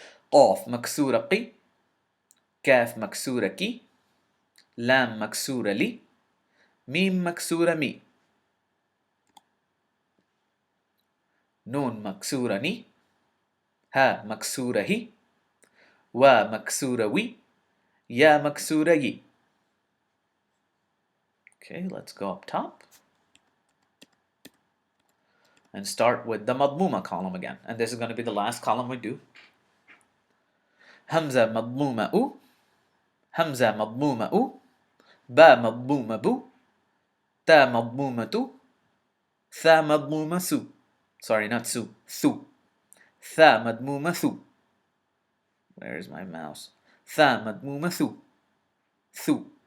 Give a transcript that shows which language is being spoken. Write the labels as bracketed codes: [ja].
[ar] قاف مكسورة قي كاف مكسورة كي لام مكسورة لي ميم مكسورة مي نون مكسورة ني ها مكسورة هي و مكسورة وي يا مكسورة يي. [en] Okay, let's go up top and start with the madmooma column again. And this is going to be the last column we do. [ar] همزة مضمومة أو همزة مضمومة أو با مضمومة بو تا مضمومة تو ثا مضمومة سو [en] sorry not su [ar] ثو ثا مضمومة ثو [en] where is my mouse [ar] ثا مضمومة ثو ثو.